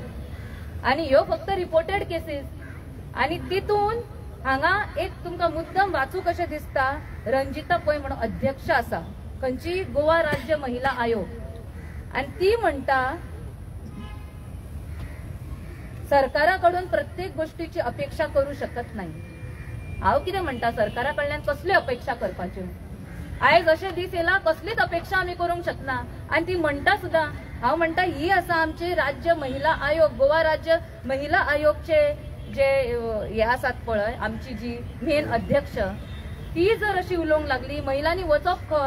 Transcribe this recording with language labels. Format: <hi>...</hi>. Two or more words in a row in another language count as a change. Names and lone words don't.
<kok>आणि ह्यो फक्त रिपोर्टेड केसेस. आणि तितून हांगा एक तुमकां मुद्दम वाचूं कशें दिसता, रंजिता पै म्हणून अध्यक्ष आसा खंयची गोवा राज्य महिला आयोग, आणि ती म्हणटा</kok> <mr>सरकाराकडून प्रत्येक गोष्टीची अपेक्षा करू शकत नाही.</mr> <kok>हांव कितें म्हणटा, सरकारा कडल्यान कसली अपेक्षा करपाच्यो? आयज अशें दीस येला कसलीच अपेक्षा आमी करूंक शकना. आणि ती म्हणटा सुद्धा, हांव म्हणटा ही आसा आमची राज्य महिला आयोग, गोवा राज्य महिला आयोगचे जे हे आसात पळय आमची जी मेन अध्यक्ष, ती जर अशी उलोवंक लागली महिलांनी वचप खंय?</kok>